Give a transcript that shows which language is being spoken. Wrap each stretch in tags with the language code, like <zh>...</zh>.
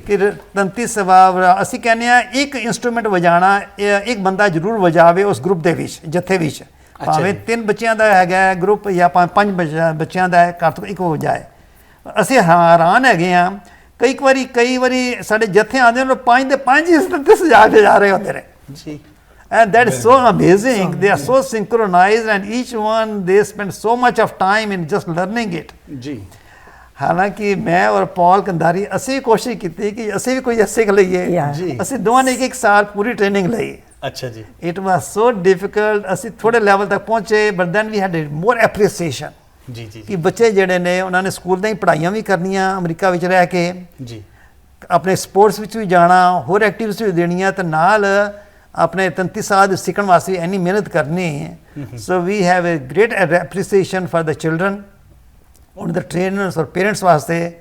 <pa>ਕਿ ਤੰਤੀ ਸਵਾਬ ਅਸੀਂ ਕਹਿੰਦੇ ਹਾਂ ਇੱਕ ਇੰਸਟਰੂਮੈਂਟ ਵਜਾਣਾ ਇੱਕ ਬੰਦਾ ਜ਼ਰੂਰ ਵਜਾਵੇ ਉਸ ਗਰੁੱਪ ਦੇ ਵਿੱਚ, ਜੱਥੇ ਵਿੱਚ, ਭਾਵੇਂ 3 ਬੱਚਿਆਂ ਦਾ ਹੈਗਾ ਗਰੁੱਪ ਜਾਂ 5 ਬੱਚਿਆਂ ਦਾ ਹੈ, ਘੱਟ ਤੋਂ ਇੱਕ ਵਜਾਏ। ਅਸੀਂ ਹੈਰਾਨ ਹੈਗੇ ਹਾਂ। ਕਈ ਵਾਰੀ ਸਾਡੇ ਜੱਥੇ ਆਉਂਦੇ ਨੇ 5 ਦੇ 5 ਇਸ ਤਰ੍ਹਾਂ ਸਜਾ ਕੇ ਜਾ ਰਹੇ ਹੁੰਦੇ ਨੇ ਜੀ।</pa> <en>And that is so amazing. They are so synchronized and each one they spend so much of time in just learning it.</en> <pa>ਜੀ। ਹਾਲਾਂਕਿ ਮੈਂ ਔਰ ਪੌਲ ਕੰਧਾਰੀ ਅਸੀਂ ਵੀ ਕੋਸ਼ਿਸ਼ ਕੀਤੀ ਕਿ ਅਸੀਂ ਵੀ ਕੋਈ ਸਿੱਖ ਲਈਏ। ਜੀ। ਅਸੀਂ ਦੋਵਾਂ ਨੇ ਇੱਕ ਸਾਲ ਪੂਰੀ ਟ੍ਰੇਨਿੰਗ ਲਈ। ਅੱਛਾ ਜੀ।</pa> <en>It was so difficult.</en> <pa>ਅਸੀਂ ਥੋੜੇ ਲੈਵਲ ਤੱਕ ਪਹੁੰਚੇ</pa> <en>but then we had more appreciation.</en> <pa>ਜੀ ਜੀ ਕਿ ਬੱਚੇ ਜਿਹੜੇ ਨੇ ਉਹਨਾਂ ਨੇ ਸਕੂਲ ਦੀਆਂ ਹੀ ਪੜ੍ਹਾਈਆਂ ਵੀ ਕਰਨੀਆਂ ਅਮਰੀਕਾ ਵਿੱਚ ਰਹਿ ਕੇ, ਜੀ। ਆਪਣੇ ਸਪੋਰਟਸ ਵਿੱਚ ਵੀ ਜਾਣਾ, ਹੋਰ ਐਕਟੀਵਿਟੀਜ਼ ਵੀ ਦੇਣੀਆਂ ਤੇ ਨਾਲ ਆਪਣੇ ਤੰਤੀ ਸਾਜ਼ ਸਿੱਖਣ ਵਾਸਤੇ ਇੰਨੀ ਮਿਹਨਤ ਕਰਨੀ।</pa> <en>so we have a great appreciation for the children,</en> <pa>ਉਹਨਾਂ ਦੇ ਟ੍ਰੇਨਰਸ ਔਰ ਪੇਰੈਂਟਸ ਵਾਸਤੇ</pa>